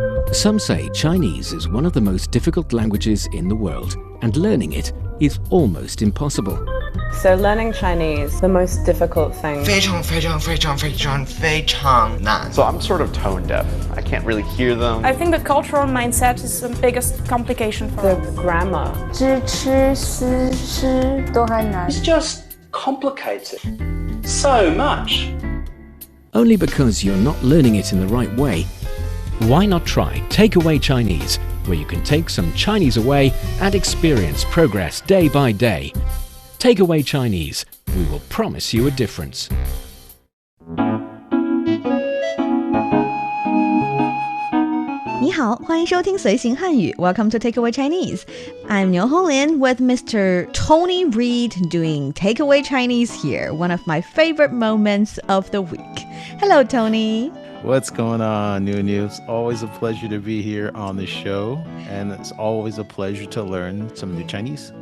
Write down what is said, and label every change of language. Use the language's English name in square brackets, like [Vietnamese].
[English] Some say Chinese is one of the most difficult languages in the world, and learning it is almost impossible. So learning Chinese, the most difficult thing. [Chinese] 非常非常非常非常非常难 [English] So I'm sort of tone deaf. I can't really hear them. I think the cultural mindset is the biggest complication for The us. grammar. [Chinese] 知吃思吃都还难 [English] It's just complicated so much. Only because you're not learning it in the right way. Why not try Takeaway Chinese, where you can take some Chinese away and experience progress day by day. Takeaway Chinese, we will promise you a difference. [Chinese] 你好，欢迎收听随行汉语 [English] Welcome to Takeaway Chinese. I'm Niu Honglin with Mr. Tony Reed doing Takeaway Chinese here, one of my favorite moments of the week. Hello, Tony. What's going on, New? It's always a pleasure to be here on the show, and it's always a pleasure to learn some new Chinese.